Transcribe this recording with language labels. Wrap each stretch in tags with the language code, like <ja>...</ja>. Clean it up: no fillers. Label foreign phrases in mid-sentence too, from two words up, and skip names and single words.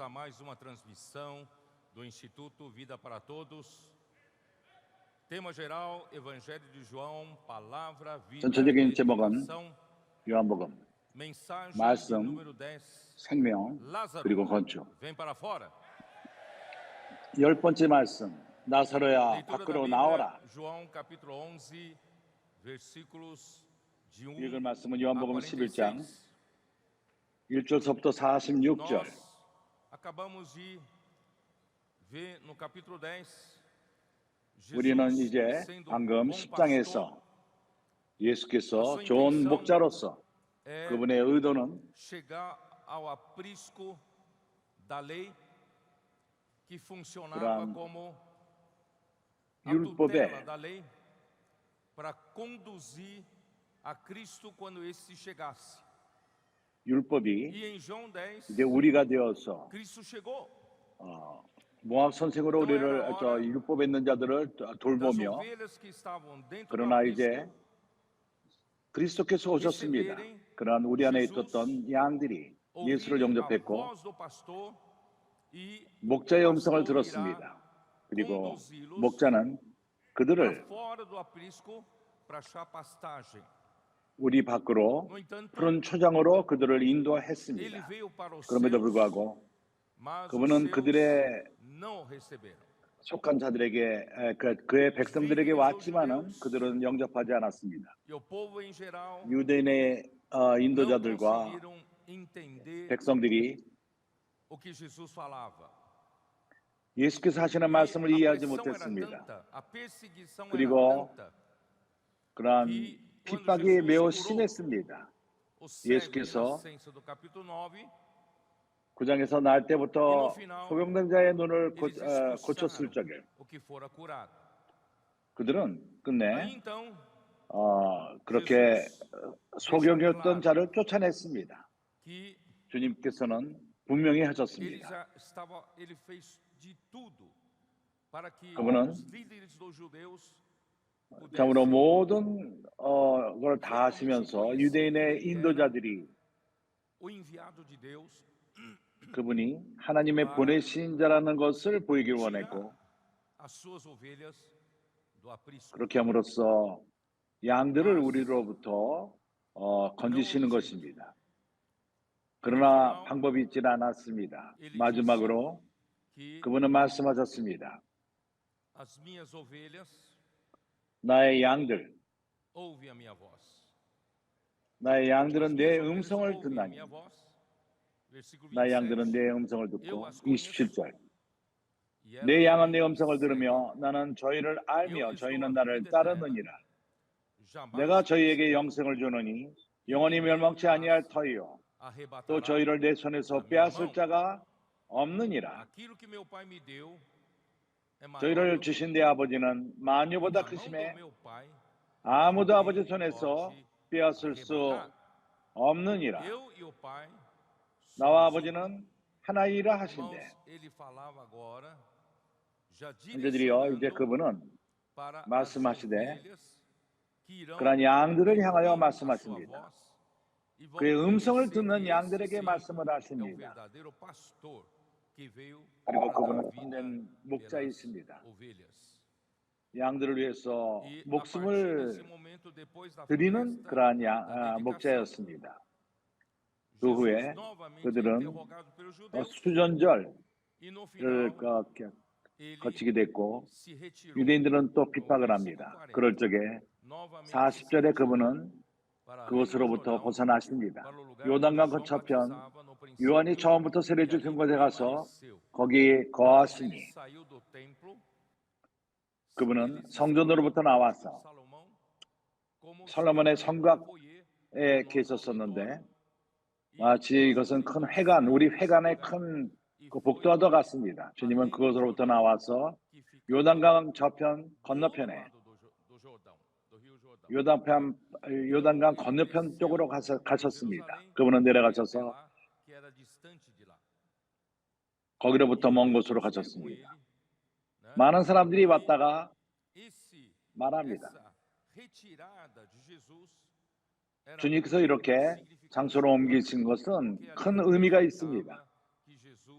<pt>mais uma transmissão do Instituto Vida para Todos. Tema geral, Evangelho de João, Palavra, Vida e</pt> <ko>전체적인 제목은</ko> <pt>Edificação.</pt> <ko>요한복음,</ko> <pt>Mensagem de</pt> <ko>말씀,</ko> <pt>número 10.</pt> <ko>생명,</ko> <pt>Lázaro,</pt> <ko>그리고 건축.</ko> <pt>vem para fora.</pt> <ko>10번째 말씀, 나사로야</ko> <pt>Leitura da</pt> <ko>밖으로</ko> <pt>Bíblia,</pt> <ko>나오라.</ko> <pt>João capítulo 11, versículos de 1</pt> <ko>읽을 말씀은</ko> <pt>a</pt> <ko>요한복음 11장</ko> <pt>46.</pt> <ko>1절서부터 46절.</ko> <pt>Nós acabamos de ver no capítulo 10,</pt> <ko>우리는</ko> <pt>Jesus</pt> <ko>이제</ko> <pt>sendo</pt> <ko>방금</ko> <pt>bom pastor,</pt> <ko>10장에서 예수께서 좋은 목자로서</ko> <pt>é</pt> <ko>그분의 의도는</ko> <pt>chegar ao aprisco da lei que funcionava</pt> <ko>그러한</ko> <pt>como a</pt> <ko>율법의</ko> <pt>tutela da lei para conduzir a Cristo quando esse chegasse.</pt> <ko>율법이</ko> <pt>E em João 10,</pt> <ko>이제 우리가 되어서</ko> <pt>Cristo chegou.</pt> <ko>모학 선생으로 우리를 율법에 있는 자들을</ko> <pt>Das</pt> <ko>돌보며</ko> <pt>ovelhas que estavam dentro do</pt> <ko>그러나</ko> <pt>aprisco</pt> <ko>이제 그리스도께서 오셨습니다. 그러한 우리 안에 있었던 양들이 예수를</ko> <pt>ouvirem a</pt> <ko>영접했고</ko> <pt>voz do pastor e</pt> <ko>목자의</ko> <pt>o</pt> <ko>음성을</ko> <pt>pastor irá</pt> <ko>들었습니다. 그리고</ko> <pt>conduzi-los</pt> <ko>목자는</ko> <pt>para</pt> <ko>그들을</ko> <pt>fora do aprisco para achar pastagem.</pt> <ko>우리 밖으로</ko> <pt>No entanto,</pt> <ko>푸른 초장으로 그들을</ko> <pt>ele</pt> <ko>인도했습니다.</ko> <pt>veio para os</pt> <ko>그럼에도</ko> <pt>seus,</pt> <ko>불구하고</ko> <pt>mas os</pt> <ko>그분은</ko> <pt>seus</pt> <ko>그들의</ko> <pt>não receberam.</pt> <ko>속한 자들에게 그의 백성들에게 왔지만은 그들은 영접하지 않았습니다.</ko> <pt>E o povo em geral</pt> <ko>유대인의</ko> <pt>não</pt> <ko>인도자들과</ko> <pt>conseguiram entender</pt> <ko>백성들이</ko> <pt>o que Jesus falava.</pt> <ko>예수께서 하시는</ko> <pt>E</pt> <ko>말씀을</ko> <pt>a</pt> <ko>이해하지</ko> <pt>pressão era</pt> <ko>못했습니다.</ko> <pt>tanta, a perseguição era</pt> <ko>그리고</ko> <pt>tanta,</pt> <ko>그러한</ko> <pt>que quando</pt> <ko>핍박이</ko> <pt>Jesus</pt> <ko>매우</ko> <pt>curou</pt> <ko>심했습니다.</ko> <pt>o cego de</pt> <ko>예수께서</ko> <pt>nascença do capítulo 9,</pt> <ko>9장에서 날 때부터 소경된 자의 눈을</ko> <pt>eles</pt> <ko>고쳤을</ko> <pt>expulsaram</pt> <ko>적에</ko> <pt>o que fora curado.</pt> <ko>그들은</ko> <pt>Aí</pt> <ko>끝내</ko> <pt>então,</pt> <ko>그렇게</ko> <pt>Jesus</pt> <ko>소경이었던 자를 쫓아냈습니다.</ko> <pt>que</pt> <ko>주님께서는 분명히</ko> <pt>ele</pt> <ko>하셨습니다.</ko> <pt>já estava, ele fez de tudo para que</pt> <ko>그분은</ko> <pt>os líderes dos judeus</pt> <ko>참으로</ko> <pt>pudessem</pt> <ko>모든 걸 다 하시면서 유대인의 인도자들이</ko> <pt>o enviado de Deus</pt> <ko>그분이 하나님의 보내신 자라는 것을 보이길</ko> <pt>tirar</pt> <ko>원했고</ko> <pt>as suas ovelhas do aprisco.</pt> <ko>그렇게 함으로써 양들을 우리로부터 건지시는 것입니다. 그러나 방법이 있지는 않았습니다. 마지막으로</ko> <pt>Que</pt> <ko>그분은 말씀하셨습니다.</ko> <pt>as minhas ovelhas</pt> <ko>나의 양들,</ko> <pt>ouvem a minha voz.</pt> <ko>나의</ko> <pt>As</pt> <ko>양들은 내</ko> <pt>minhas ovelhas</pt> <ko>음성을</ko> <pt>ouvem a</pt> <ko>듣나니</ko> <pt>minha voz. Versículo</pt> <ko>나의 양들은</ko> <pt>27.</pt> <ko>내 음성을 듣고 27절</ko> <pt>E elas</pt> <ko>내 양은 내</ko> <pt>me</pt> <ko>음성을</ko> <pt>seguem.</pt> <ko>들으며 나는 저희를</ko> <pt>Eu</pt> <ko>알며</ko> <pt>lhes dou a</pt> <ko>저희는 나를</ko> <pt>vida eterna,</pt> <ko>따르느니라.</ko> <pt>jamais</pt> <ko>내가 저희에게</ko> <pt>perecerão,</pt> <ko>영생을 주노니</ko> <pt>e</pt> <ko>영원히</ko> <pt>ninguém</pt> <ko>멸망치</ko> <pt>as</pt> <ko>아니할 터이요 또</ko> <pt>arrebatará</pt> <ko>저희를 내 손에서</ko> <pt>da minha</pt> <ko>빼앗을</ko> <pt>mão.</pt> <ko>자가 없느니라.</ko> <pt>Aquilo que meu pai me deu é maior</pt> <ko>저희를</ko> <pt>do que</pt> <ko>주신 내 아버지는</ko> <pt>e</pt> <ko>만유보다</ko> <pt>da mão do</pt> <ko>크심에</ko> <pt>meu pai</pt> <ko>아무도 아버지</ko> <pt>ninguém</pt> <ko>손에서</ko> <pt>pode</pt> <ko>빼앗을 수</ko> <pt>arrebatar.</pt> <ko>없느니라.</ko> <pt>Eu e o pai</pt> <ko>나와</ko> <pt>somos um.</pt> <ko>아버지는 하나이라 하신대.</ko> <pt>Irmãos, ele falava agora, já</pt> <ko>형제들이여 이제</ko> <pt>direcionando</pt> <ko>그분은</ko> <pt>para as</pt> <ko>말씀하시되</ko> <pt>ovelhas que irão</pt> <ko>그러한 양들을 향하여</ko> <pt>ouvir a sua</pt> <ko>말씀하십니다.</ko> <pt>voz e vão</pt> <ko>그의 음성을</ko> <pt>conhecer</pt> <ko>듣는</ko> <pt>que esse</pt> <ko>양들에게</ko> <pt>sim</pt> <ko>말씀을</ko> <pt>é o</pt> <ko>하십니다.</ko> <pt>verdadeiro pastor que veio</pt> <ko>그리고</ko> <pt>para dar</pt> <ko>그분은</ko> <pt>vida</pt> <ko>참된</ko> <pt>pelas</pt> <ko>목자이십니다.</ko> <pt>ovelhas.</pt> <ko>양들을 위해서</ko> <pt>E a partir desse</pt> <ko>목숨을</ko> <pt>momento, depois da</pt> <ko>드리는</ko> <pt>festa</pt> <ko>그러한</ko> <pt>da dedicação,</pt> <ko>목자였습니다. 그</ko> <pt>Jesus</pt> <ko>후에</ko> <pt>novamente é</pt> <ko>그들은</ko> <pt>interrogado pelos judeus</pt> <ko>수전절을</ko> <pt>e no final ele</pt> <ko>거치게 됐고</ko> <pt>se retirou</pt> <ko>유대인들은 또</ko> <pt>no</pt> <ko>핍박을</ko> <pt>versículo</pt> <ko>합니다.</ko> <pt>40.</pt> <ko>그럴 적에</ko> <pt>Novamente se</pt> <ko>40절에</ko> <pt>retirou</pt> <ko>그분은</ko> <pt>para além do</pt> <ko>그것으로부터</ko> <pt>Jordão,</pt> <ko>벗어나십니다.</ko> <pt>para o lugar onde</pt> <ko>요단강</ko> <pt>João</pt> <ko>거쳐편</ko> <pt>batizava no</pt> <ko>요한이</ko> <pt>princípio,</pt> <ko>처음부터</ko> <pt>e</pt> <ko>세례</ko> <pt>ali</pt> <ko>주신 곳에 가서</ko> <pt>permaneceu.</pt> <ko>거기에</ko> <pt>Mas ele</pt> <ko>거하시니</ko> <pt>saiu do templo,</pt> <ko>그분은</ko> <pt>ele</pt> <ko>성전으로부터 나와서</ko> <pt>Salomão, como se</pt> <ko>솔로몬의</ko> <pt>deu ali no foyer,</pt> <ko>성곽에</ko> <pt>no nosso</pt> <ko>계셨었는데</ko> <pt>auditório, e</pt> <ko>마치 이것은 큰 회관, 우리 회관의 큰 그 복도와도 같습니다. 주님은 그것으로부터 나와서</ko> <pt>que fica</pt> <ko>요단강 저편</ko> <pt>do outro</pt> <ko>건너편에</ko> <pt>lado do Jordão, do Rio Jordão.</pt> <ko>요단강 건너편 쪽으로 가셨습니다. 그분은 내려가셔서</ko> <pt>que era distante de lá.</pt> <ko>거기로부터 먼 곳으로 가셨습니다. 많은 사람들이 왔다가 말합니다. 주님께서 이렇게 장소로 옮기신 것은 큰 의미가 있습니다.</ko>